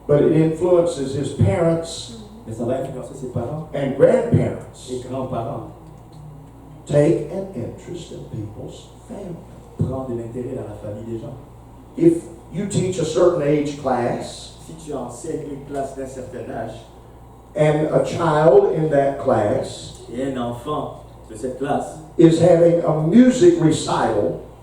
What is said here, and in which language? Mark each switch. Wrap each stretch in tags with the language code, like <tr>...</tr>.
<en>But it influences his parents</en> <fr>Mais ça va influencer ses parents</fr> <en>and grandparents.</en> <fr>et grands-parents.</fr> <en>Take an interest in people's family.</en> <fr>Prendre de l'intérêt dans la famille des gens.</fr> <en>If you teach a certain age class,</en> <fr>Si tu enseignes une classe d'un certain âge</fr> <en>and a child in that class</en> <fr>et un enfant de cette classe</fr> <en>is having a music recital,</en>